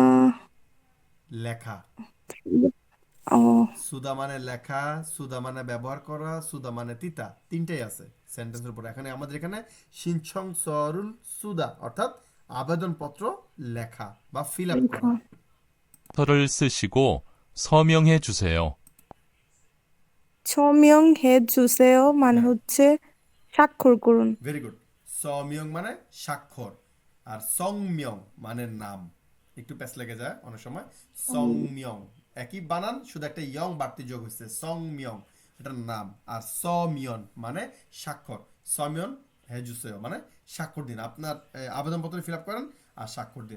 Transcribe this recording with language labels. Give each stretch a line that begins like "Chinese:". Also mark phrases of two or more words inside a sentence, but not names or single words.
Bangla: লেখা। ও সুদা মানে লেখা, সুদা মানে ব্যবহার করা, সুদা মানে তিতা, তিনটাই আছে সেন্টেন্সের পরে। এখানে আমাদের এখানে
Korean: 신청서를 쓰다,
Bangla: অর্থাৎ আবেদনপত্র লেখা বা
English: fill up
Bangla: করা।
Korean: 서를 쓰시고 서명해 주세요. 서명해 주세요 মানে
Bangla: হ্যাঁ, হচ্ছে স্বাক্ষর করুন।
English: very good.
Bangla: সমিয়ং মানে স্বাক্ষর, আর সংমিয়ং মানে নাম, একটু প্যাচ লেগে যায় অনেক সময়। সংমিয়ং একই বানান, শুধু একটা ইয়ং বাড়তি যোগ হচ্ছে, সংমিয়ং এটার নাম। আর সমিয়ন মানে স্বাক্ষর,
Korean: 서명해 주세요
Bangla: মানে স্বাক্ষর দিন, আপনার আবেদনপত্র
English: fill up
Bangla: করেন আর স্বাক্ষর দিন।